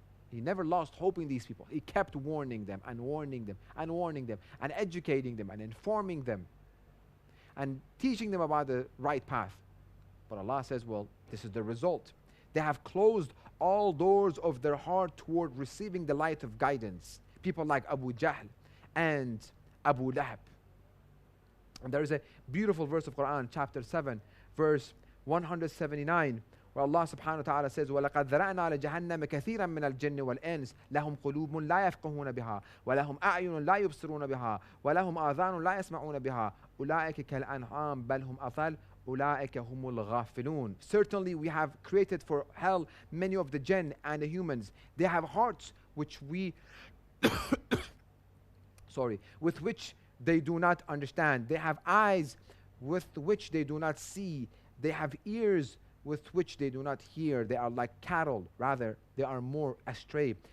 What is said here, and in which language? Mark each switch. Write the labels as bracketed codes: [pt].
[en] He never lost hope in these people. He kept warning them and warning them and warning them and educating them and informing them and teaching them about the right path. But Allah says, well, this is the result. They have closed all doors of their heart toward receiving the light of guidance. People like Abu Jahl and Abu Lahab. And there is a beautiful verse of Quran, chapter 7, verse 179, where Allah subhanahu wa ta'ala says, [ar] وَلَقَدْ ذَرَأْنَا لَجَهَنَّمَ كَثِيرًا مِنَ الْجِنِّ وَالْإِنسِ لَهُمْ قُلُوبٌ لَا يَفْقَهُونَ بِهَا وَلَهُمْ أَعْيُنٌ لَا يُبْصِرُونَ بِهَا وَلَهُمْ آذَانٌ لَا يَسْمَعُونَ بِهَا أُولَٰئِكَ كَالْأَنْعَامِ بَلْ هُمْ أَضَلُّ أُولَٰئِكَ هُمُ الْغَافِلُونَ. [en] Certainly we have created for hell many of the jinn and the humans. They have hearts which we with which they do not understand. They have eyes with which they do not see. They have ears with which they do not hear. They are like cattle, rather they are more astray.